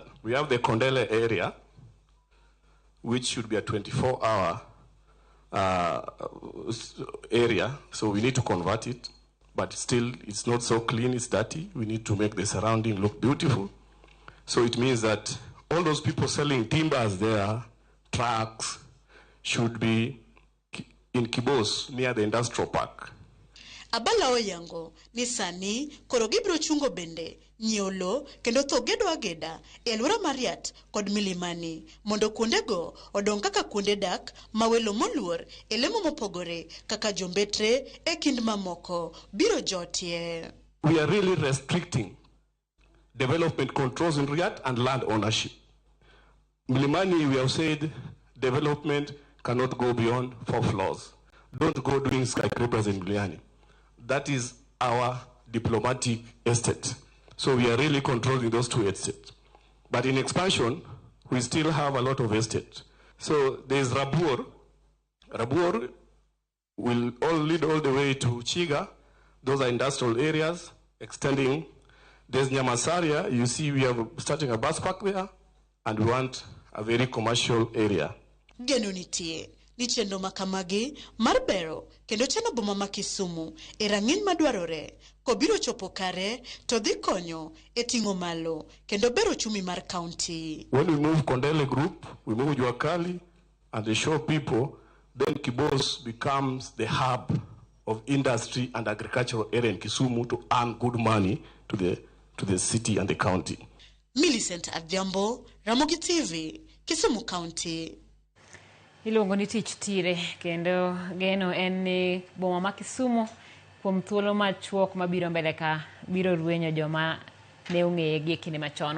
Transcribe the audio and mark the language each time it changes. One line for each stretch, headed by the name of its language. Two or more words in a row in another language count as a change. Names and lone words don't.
English: We have the Kondele area, which should be a 24-hour area, so we need to convert it, but still it's not so clean, it's dirty. We need to make the surrounding look beautiful. So it means that all those people selling timbers there, trucks, should be in Kibos near the industrial park.
Luo (Kenya and Tanzania): Abala Oyango ni sani koro gibro chungo bende nyolo kendo tho gedo ageda e alwora Mariat kod Milimani mondo kuondego odong kaka kuonde dak mawelo moluor e lemo mopogore kaka jombetre e kind mamoko biro jotie.
English: We are really restricting development controls in Riyadh and land ownership. Milimani, we have said development cannot go beyond 4 floors. Don't go doing skyscrapers in Milimani. That is our diplomatic estate. So we are really controlling those 2 estates. But in expansion, we still have a lot of estates. So there's Rabur. Rabur will all lead all the way to Chiga. Those are industrial areas extending. There's Nyamasaria. You see we are starting a bus park there, and we want a very commercial area.
Luo (Kenya and Tanzania): Genunitie ni chenro makamagi mar bero kendo chano boma ma Kisumu e rang'iny madwarore kobiro chopo kare to dhi konyo e ting'o malo kendo bero chumi mar county.
English: When we move Kondele group, we move Juakali and they show people, then Kibos becomes the hub of industry and agricultural area in Kisumu to earn good money to the city and the county. Millicent Adhiambo, Ramogi TV, Kisumu County.
Luo (Kenya and Tanzania): Iluongo ni tich tire kendo geno en ni boma ma Kisumu kuom thuolo machuok mabiro mbele ka biro ruenyo joma ne ong'eye gi kinde machon.